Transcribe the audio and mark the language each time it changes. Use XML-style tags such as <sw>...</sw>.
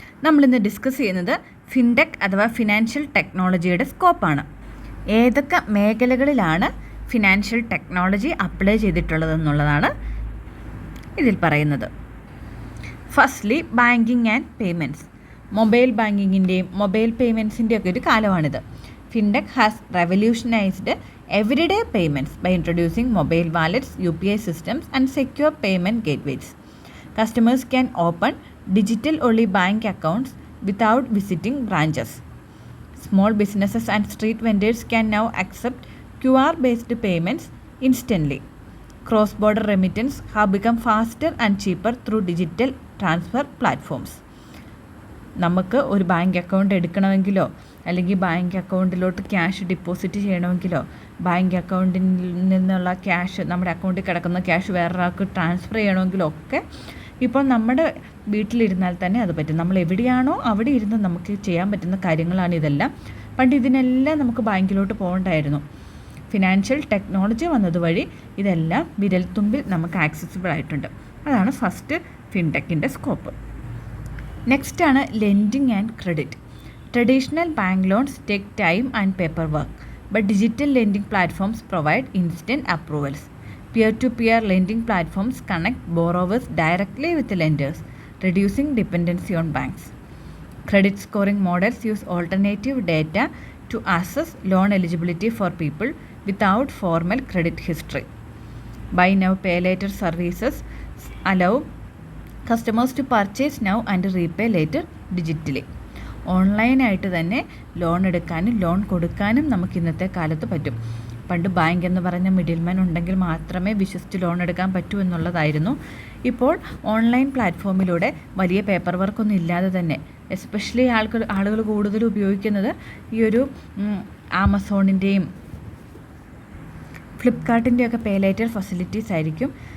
<ml>നമ്മളിന്ന് ഡിസ്കസ് ചെയ്യുന്നത് ഫിൻടെക് അഥവാ ഫിനാൻഷ്യൽ ടെക്നോളജിയുടെ സ്കോപ്പാണ്. ഏതൊക്കെ മേഖലകളിലാണ് ഫിനാൻഷ്യൽ ടെക്നോളജി അപ്ലൈ ചെയ്തിട്ടുള്ളതെന്നുള്ളതാണ് ഇതിൽ പറയുന്നത്. Firstly, banking and payments. Mobile ബാങ്കിങ്ങിൻ്റെയും mobile പേയ്മെൻറ്റ്സിൻ്റെയും ഒക്കെ ഒരു കാലമാണിത്.</ml> <en>Fintech has revolutionised everyday payments by introducing mobile wallets, UPI systems and secure payment gateways. Customers can open digital-only bank accounts without visiting branches. Small businesses and street vendors can now accept QR-based payments instantly. Cross-border remittance have become faster and cheaper through digital transfer platforms.</en> <ml>നമുക്ക് ഒരു bank account എടുക്കണമെങ്കിലോ അല്ലെങ്കിൽ bank അക്കൗണ്ടിലോട്ട് cash deposit ചെയ്യണമെങ്കിലോ bank അക്കൗണ്ടിൽ നിന്നുള്ള cash, നമ്മുടെ അക്കൗണ്ടിൽ കിടക്കുന്ന cash വേറൊരാൾക്ക് transfer ചെയ്യണമെങ്കിലോ ഒക്കെ ഇപ്പോൾ നമ്മുടെ വീട്ടിലിരുന്നാൽ തന്നെ അത് പറ്റും. നമ്മൾ എവിടെയാണോ അവിടെ ഇരുന്ന് നമുക്ക് ചെയ്യാൻ പറ്റുന്ന കാര്യങ്ങളാണ് ഇതെല്ലാം. പണ്ട് ഇതിനെല്ലാം നമുക്ക് ബാങ്കിലോട്ട് പോകണ്ടായിരുന്നു. ഫിനാൻഷ്യൽ ടെക്നോളജി വന്നതുവഴി ഇതെല്ലാം വിരൽത്തുമ്പിൽ നമുക്ക് ആക്സസിബിൾ ആയിട്ടുണ്ട്. അതാണ് ഫസ്റ്റ് ഫിൻടെക്കിൻ്റെ സ്കോപ്പ്. നെക്സ്റ്റ് ആണ് lending and credit.</ml> <en>Traditional bank loans take time and paper work, but digital lending platforms provide instant approvals. Peer-to-peer lending platforms connect borrowers directly with the lenders, reducing dependency on banks. Credit scoring models use alternative data to assess loan eligibility for people without formal credit history. Buy now, pay later services allow customers to purchase now and repay later digitally.</en> <ml>ഓൺലൈനായിട്ട് തന്നെ loan എടുക്കാനും loan കൊടുക്കാനും നമുക്ക് ഇന്നത്തെ കാലത്ത് പറ്റും. പണ്ട് bank എന്ന് പറഞ്ഞ മിഡിൽമാൻ ഉണ്ടെങ്കിൽ മാത്രമേ വിശ്വസിച്ച് ലോൺ എടുക്കാൻ പറ്റൂ എന്നുള്ളതായിരുന്നു. ഇപ്പോൾ ഓൺലൈൻ പ്ലാറ്റ്ഫോമിലൂടെ വലിയ പേപ്പർ വർക്കൊന്നും ഇല്ലാതെ തന്നെ, എസ്പെഷ്യലി ആളുകൾ കൂടുതൽ ഉപയോഗിക്കുന്നത് ഈ ഒരു ആമസോണിൻ്റെയും ഫ്ലിപ്കാർട്ടിൻ്റെയൊക്കെ പേ ലേറ്റർ ഫെസിലിറ്റീസ് ആയിരിക്കും.</ml>